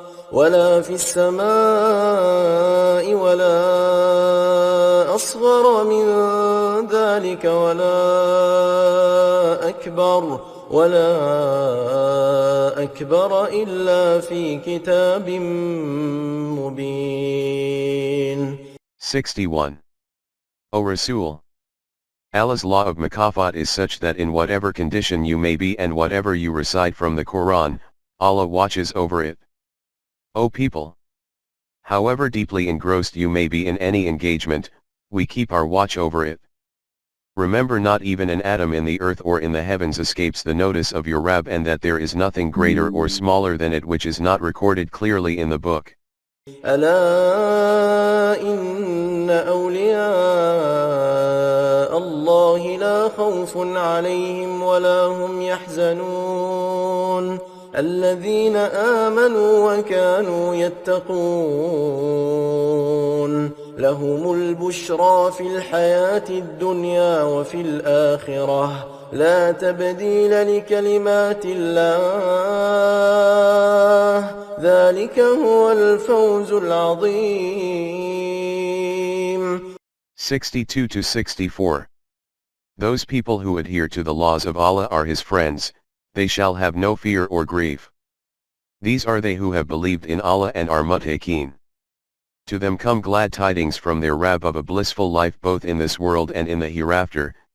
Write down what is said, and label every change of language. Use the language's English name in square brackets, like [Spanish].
[Arabic] ولا في السماء ولا أصغر من ذلك ولا أكبر إلا في كتاب مبين. [English] 61. O Rasul! Allah's law of Mukafat is such that in whatever condition you may be and whatever you recite from the Quran, Allah watches over it. O people! However deeply engrossed you may be in any engagement, we keep our watch over it. Remember, not even an atom in the earth or in the heavens escapes the notice of your Rabb, and that there is nothing greater or smaller than it which is not recorded clearly in the book. [Arabic] ألا إن أولياء الله لا خوف عليهم ولا هم يحزنون الذين آمنوا وكانوا يتقون لهم البشرى في الحياة الدنيا وفي الآخرة لا تبديل لكلمات الله ذلك هو الفوز العظيم. [English] 62 to 64. Those people who adhere to the laws of Allah are His friends, they shall have no fear or grief. These are they who have believed in Allah and are muttaqeen. To them come glad tidings from their Rabb of a blissful life both in this world and in the hereafter.